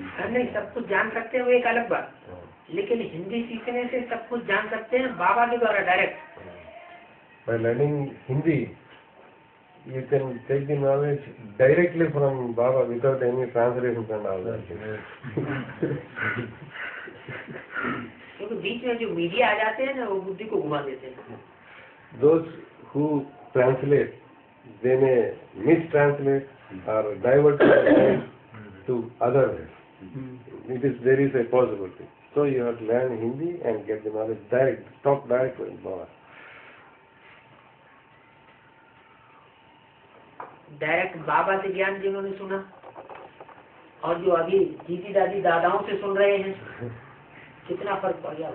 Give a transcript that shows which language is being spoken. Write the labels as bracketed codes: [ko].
[hi] नहीं, सब कुछ जान सकते हैं वो एक अलग बात, लेकिन हिंदी सीखने से सब कुछ जान सकते हैं बाबा के द्वारा direct. [en] By learning Hindi, you can take the knowledge directly from Baba without any translation and all that. [hi] क्योंकि बीच में जो मीडिया आ जाते हैं ना वो बुद्धि को घुमा देते हैं. [en] Those who translate, they may mistranslate or divert the mind to other ways. There is a possibility. So you have to learn Hindi and get the knowledge direct, stop direct with Baba. [hi] Direct बाबा से ज्ञान जिन्होंने सुना और जो अभी दीदी दादी दादाओं से सुन रहे हैं, कितना फर्क पड़ गया.